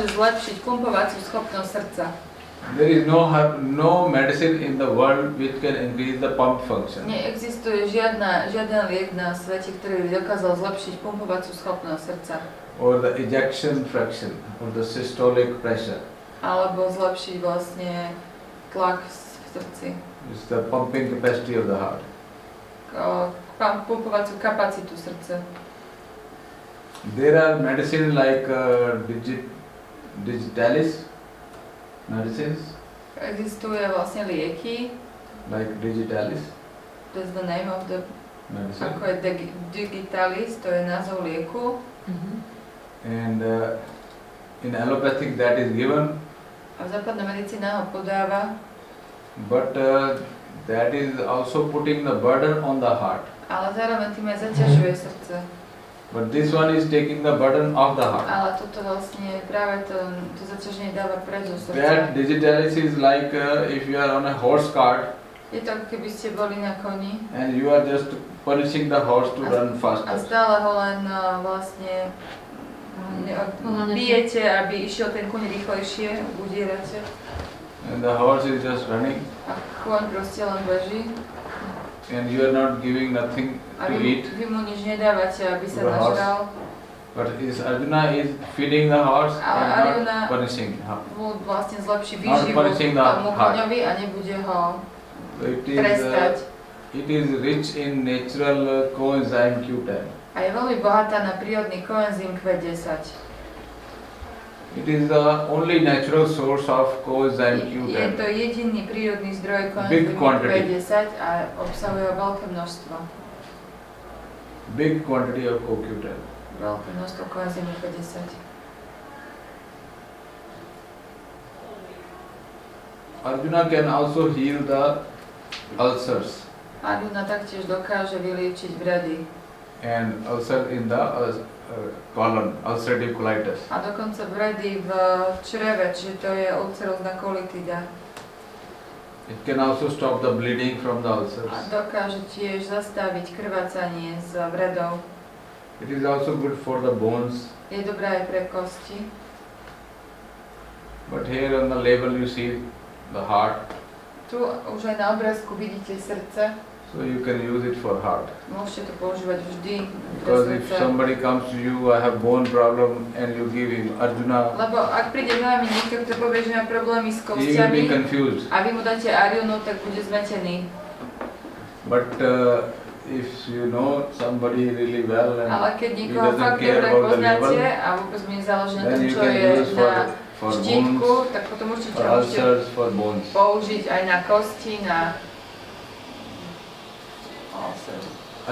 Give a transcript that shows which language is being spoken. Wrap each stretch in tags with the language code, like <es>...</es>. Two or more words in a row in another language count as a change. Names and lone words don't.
<sk>Dokáže zlepšiť pumpovaciu schopnosť srdca.</sk> <en>There is no herb, no medicine in the world which can increase the pump function.</en> <sk>Neexistuje žiaden liek na svete, ktorý by dokázal zlepšiť pumpovaciu schopnosť srdca.</sk> <en>Or the ejection fraction, or the systolic pressure.</en> <sk>Alebo zlepšiť vlastne tlak v srdci.</sk> <en>It's the pumping capacity of the heart.</en> <sk>Pumpovaciu kapacitu srdca.</sk> <en>There are medicines like digitalis medicines,</en> <sk>Existuje vlastne lieky,</sk> <en>like digitalis that's the name of the, medicine.</en> <sk>ako je digitalis, to je názov lieku.</sk> <en>And in allopathic that is given,</en> <sk>A západná medicína ho podáva,</sk> <en>but that is also putting the burden on the heart.</en> <sk>ale zároveň tým aj zaťažuje srdce.</sk> <en>But this one is taking the burden off the heart.</en> <sk>Ale toto vlastne práve to zaťaženie dáva preč zo</sk> <en>That</en> <sk>srdca.</sk> <en>digitalis is like if you are on a horse cart</en> <sk>Je to ako keby ste boli na koni</sk> <en>and you are just punishing the horse to run</en> <sk>a</sk> <en>faster.</en> <sk>stále ho len vlastne bijete, aby išiel ten koň rýchlejšie, udierate.</sk> <en>And the horse is just running</en> <sk>A koň proste len beží.</sk> <en>and you are not giving nothing</en> <sk>A</sk> <en>to eat.</en> <sk>vy mu nič nedávate, aby sa</sk> <en>To the horse.</en> <sk>nažral.</sk> <en>But Arjuna is feeding the horse</en> <sk>Ale</sk> <en>and Arjuna not punishing him.</en> <sk>mu vlastne zlepší</sk> <en>Not</en> <sk>výživu</sk> <en>punishing the</en> <sk>tomu</sk> <en>heart.</en> <sk>koňovi a nebude ho</sk> <en>It</en> <sk>trestať.</sk> <en>is rich in natural coenzyme Q10.</en> <sk>A je veľmi bohatá na prírodný koenzym Q10.</sk> <en>It is the only natural source of coenzyme</en> <sk>Je to</sk> <en>Q10.</en> <sk>jediný prírodný zdroj</sk> <en>Big</en> <sk>koenzymu</sk> <en>quantity.</en> <sk>Q10 a obsahuje ho veľké množstvo.</sk> <en>Big quantity of CoQ10.</en> <sk>Veľké množstvo koenzymu Q10.</sk> <en>Arjuna can also heal the ulcers</en> <sk>Arjuna taktiež dokáže vyliečiť vredy</sk> <en>and ulcer in the colon, ulcerative colitis.</en> <sk>a dokonca vredy v čreve, čiže to je ulcerózna kolitida.</sk> <en>It can also stop the bleeding from the ulcers.</en> <sk>A dokáže tiež zastaviť krvácanie z vredov.</sk> <en>It is also good for the bones.</en> <sk>Je dobrá aj pre kosti.</sk> <en>But here on the label you see the heart,</en> <sk>Tu už aj na obrázku vidíte srdce.</sk> <en>so you can use it for heart.</en> <sk>Môžete to používať vždy pre</sk> <en>Because if</en> <sk>srdce.</sk> <en>somebody comes to you, I have bone problem, and you give him Arjuna,</en> <sk>Lebo ak príde za vami niekto, kto povie, že má problémy s</sk> <en>he will be</en> <sk>kostiami</sk> <en>confused.</en> <sk>a vy mu dáte Arjunu, tak bude zmetený.</sk> <en>But if you know somebody really well and</en> <sk>Ale keď</sk> <en>he</en> <sk>niekoho</sk> <en>doesn't</en> <sk>fakt</sk> <en>care</en> <sk>dobre</sk> <en>about the</en> <sk>poznáte</sk> <en>label,</en> <sk>a vôbec mi nezáleží na</sk> <en>then</en> <sk>tom,</sk> <en>you</en> <sk>čo</sk> <en>can</en> <sk>je</sk> <en>use</en> <sk>na</sk> <en>for</en> <sk>štítku,</sk> <en>bones,</en> <sk>tak potom určite</sk> <en>for</en> <sk>môžete</sk> <en>ulcers, for bones.</en> <sk>použiť aj na kosti, na ulcers.</sk>